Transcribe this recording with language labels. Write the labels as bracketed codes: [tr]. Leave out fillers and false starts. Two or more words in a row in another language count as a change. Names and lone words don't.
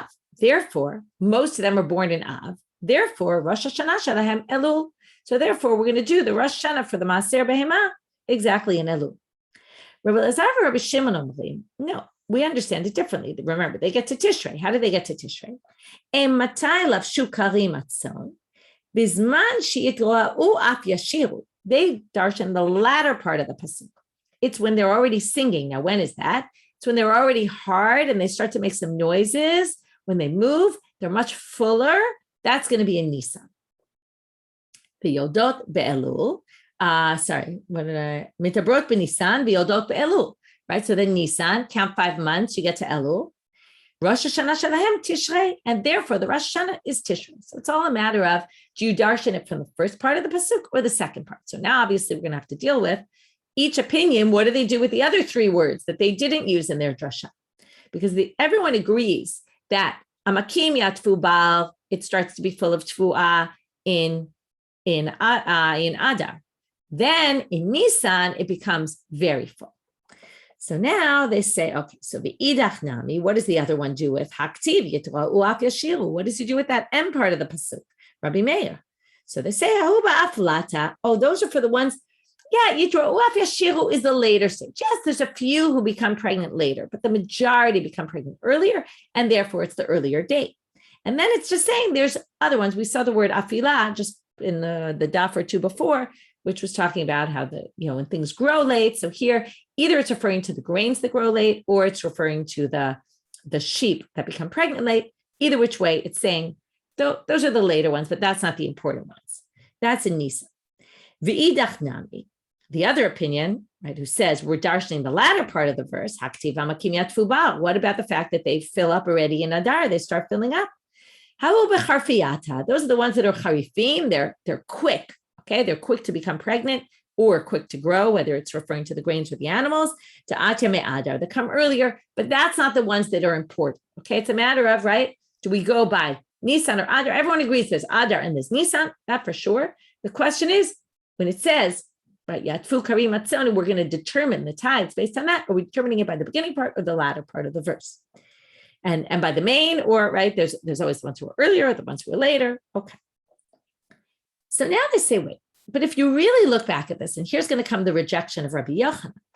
[en] Therefore, most of them are born in Av. Therefore, [he] ראש השנה שלהם אלול. [en] So therefore, we're going to do the Rosh Hashanah for the Maaser Behema exactly in Elul. Rabbi Elazar and Rabbi Shimon Omrim, no, we understand it differently. Remember, they get to Tishrei. How do they get to Tishrei? [he] מתי לבשו כרים הצאן בזמן שיתרועעו אף ישירו. [en] They darshan the latter part of the pasuk. It's when they're already singing. Now, when is that? So when they're already hard and they start to make some noises, when they move, they're much fuller. That's going to be in Nisan. [he] ויורדות באלול. מתעברות בניסן ויורדות באלול. [en] Right? So then Nisan, count 5 months, you get to Elul. [he] ראש השנה שלהם תשרי, [en] and therefore the Rosh Hashanah is Tishrei. So it's all a matter of, do you darshan it from the first part of the pasuk or the second part? So now obviously we're going to have to deal with each opinion. What do they do with the other 3 words that they didn't use in their drasha? Because everyone agrees that [he] עמקים יעטפו בר, [en] it starts to be full of tfu'ah in Adar. Then in Nisan, it becomes very full. So now they say, okay, so the [arc] אידך נמי, [en] what does the other one do with [he] הכתיב יתרועעו אף ישירו? [en] What does he do with that M part of the pasuk? Rabbi Meir. So they say, [arc] ההוא באפלתא. [en] Oh, those are for the ones. Yeah, [he] יתרועעו אף ישירו [en] is the later stage. Yes, there's a few who become pregnant later, but the majority become pregnant earlier, and therefore it's the earlier date. And then it's just saying there's other ones. We saw the word afilah just in the daf or 2 before, which was talking about how when things grow late. So here, either it's referring to the grains that grow late, or it's referring to the sheep that become pregnant late. Either which way, it's saying those are the later ones, but that's not the important ones. That's in Nisan. [arc] ואידך נמי, [en] the other opinion, right, who says we're darshaning the latter part of the verse, [he] הכתיב עמקים יעטפו בר. [en] What about the fact that they fill up already in Adar? They start filling up. How about b'charfiyata? Those are the ones that are charifim. They're quick. Okay, they're quick to become pregnant or quick to grow, whether it's referring to the grains or the animals, to [arc] אתיא מאדר, [en] that come earlier, but that's not the ones that are important. Okay, it's a matter of, right, do we go by Nisan or Adar? Everyone agrees there's Adar and there's Nisan, that for sure. The question is, when it says, right, [he] יעטפו כרים הצאן, [en] we're going to determine the tides based on that. Are we determining it by the beginning part or the latter part of the verse? And by the main, or, right, there's always the ones who are earlier, the ones who are later. Okay. So now they say, wait, but if you really look back at this, and here's going to come the rejection of Rabbi Yochanan.